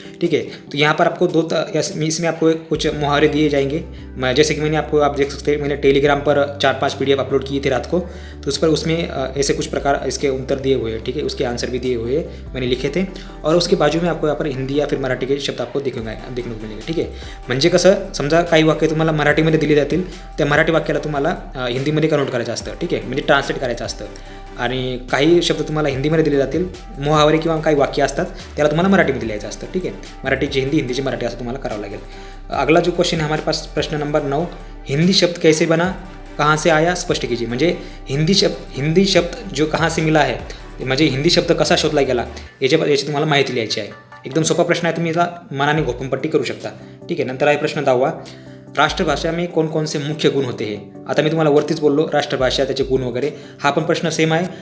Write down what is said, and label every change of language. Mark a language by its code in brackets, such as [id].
[hi] ठीक है, तो यहाँ पर आपको इसमें आपको कुछ मुहावरे दिए जाएंगे. जैसे कि आप देख सकते हैं, मैंने टेलीग्राम पर 4-5 PDF अपलोड किए थे रात को, तो उस पर उसमें ऐसे कुछ प्रकार इसके उत्तर दिए हुए हैं. ठीक है, उसके आंसर भी दिए हुए मैंने लिखे थे, और उसके बाजू में आपको यहाँ पर हिंदी या फिर मराठी के शब्द आपको देखने को मिळेल. [mr] ठीक आहे, म्हणजे कसं, समजा काही वाक्य तुम्हाला मराठीमध्ये दिली जातील, त्या मराठी वाक्याला तुम्हाला हिंदीमध्ये कन्वर्ट करायचं असतं. ठीक आहे, म्हणजे ट्रान्सलेट करायचं असतं. आणि काही शब्द तुम्हाला हिंदीमध्ये दिले जातील, मुहावरे किंवा काही वाक्य असतात, त्याला तुम्हाला मराठीमध्ये लिहायचं असतं. ठीक आहे, मराठीची हिंदी, हिंदीची मराठी असं तुम्हाला करावं लागेल. [hi] अगला जो क्वेश्चन है हमारे पास प्रश्न नंबर 9, हिंदी शब्द कैसे बना, कहाँ से आया, स्पष्ट कीजिए. [mr] म्हणजे हिंदी शब्द [hi] जो कहाँ से मिला है, [mr] म्हणजे हिंदी शब्द कसा शोधला गेला, याची तुम्हाला माहिती लिहायची आहे. एकदम सोपा प्रश्न आहे, तुम्ही याला मनाने घोकंपट्टी करू शकता. ठीक आहे, नंतर आहे प्रश्न 10, [hi] राष्ट्रभाषा में कौन कौन से मुख्य गुण होते हैं. [mr] आता मी तुम्हाला वरतीच बोललो राष्ट्रभाषा, त्याचे गुण वगैरे. हा पण प्रश्न सेम आहे.